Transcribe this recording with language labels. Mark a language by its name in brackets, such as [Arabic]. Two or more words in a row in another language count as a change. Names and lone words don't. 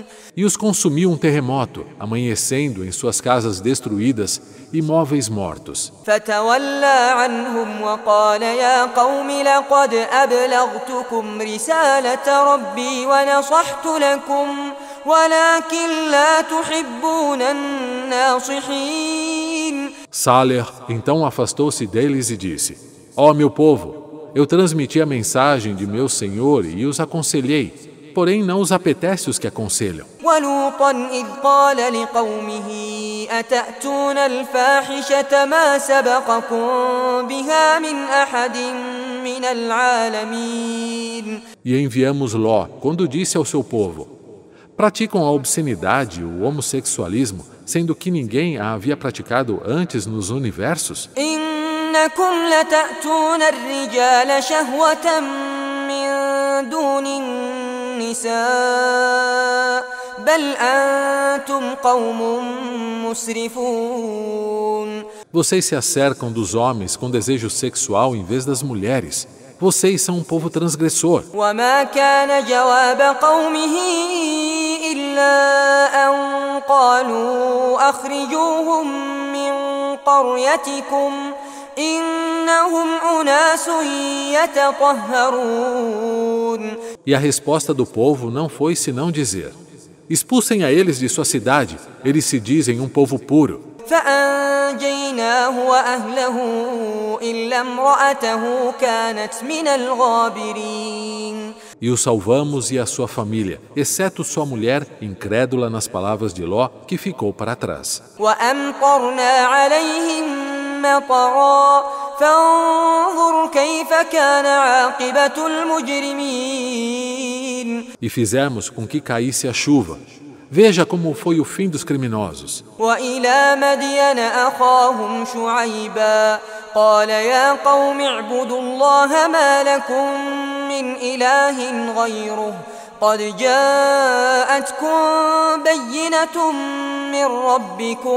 [Portuguese] E os consumiu um terremoto, amanhecendo em suas casas destruídas e móveis mortos. [Arabic] فتولى عنهم وقال يا قوم لقد أبلغتكم رسالة ربي ونصحت لكم ولكن لا تحبون الناصحين. [Portuguese] Saleh então afastou-se deles e disse: Ó meu povo, eu transmiti a mensagem de meu Senhor e os aconselhei, porém não os apetece os que aconselham. [Arabic] ولوطا إذ قال لقومه أتأتون الفاحشة ما سبقكم بها من أحد من العالمين. [Portuguese] E enviamos Ló, quando disse ao seu povo: praticam a obscenidade e o homossexualismo, sendo que ninguém a havia praticado antes nos universos? [Arabic] إنكم لتأتون الرجال شهوة من دون النساء بل أنتم قوم مسرفون. [Portuguese] Vocês se acercam dos homens com desejo sexual em vez das mulheres. Vocês são um povo transgressor. [Arabic] وما كان جواب قومه إلا أن قالوا أخرجوهم من قريتكم إنهم أناس يتطهرون. [Portuguese] E a resposta do povo não foi senão dizer: Expulsem a eles de sua cidade, eles se dizem um povo puro. [Arabic] فأنجيناه وأهله إلا امرأته كانت من الغابرين. [Portuguese] E o salvamos e a sua família, exceto sua mulher, incrédula nas palavras de Ló, que ficou para trás. [Arabic] وأمطرنا عليهم مطرا فانظر كيف كان عاقبة المجرمين. [Portuguese] E fizemos com que caísse a chuva. Veja como foi o fim dos criminosos. [Arabic] وإلى مدين أخاهم شعيبا قال يا قوم اعبدوا الله ما لكم من إله غيره قد جاءتكم بينة من ربكم.